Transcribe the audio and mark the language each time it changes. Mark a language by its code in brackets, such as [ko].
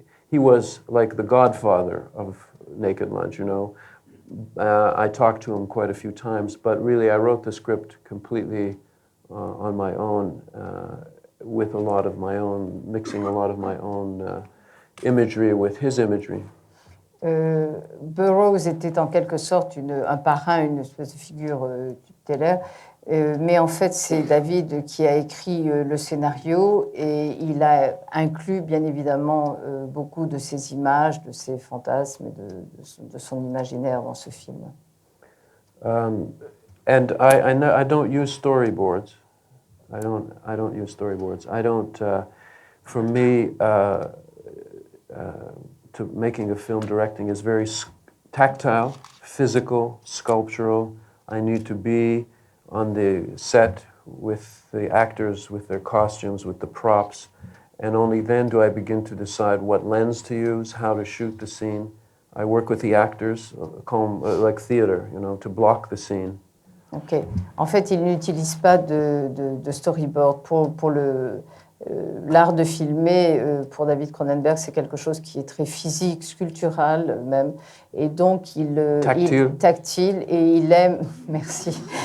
[en] He was like the godfather of Naked Lunch, I talked to him quite a few times, but really I wrote the script completely on my own, with a lot of my own, mixing a lot of my own imagery with his imagery. [fr] Burroughs était en quelque sorte un parrain, une espèce de figure tutélaire, mais en fait c'est David qui a écrit le scénario et il a inclus bien évidemment beaucoup de ses images, de ses fantasmes et de son imaginaire dans ce film. [en] And I don't use storyboards. I don't use storyboards. I don't. For me, making a film, directing is very tactile, physical, sculptural. I need to be on the set with the actors, with their costumes, with the props. And only then do I begin to decide what lens to use, how to shoot the scene. I work with the actors, like theater, to block the scene. Ok. [fr] En fait, il n'utilise pas de storyboard. Pour l'art de filmer, pour David Cronenberg, c'est quelque chose qui est très physique, sculptural même. Et donc, tactile. Et il aime, merci.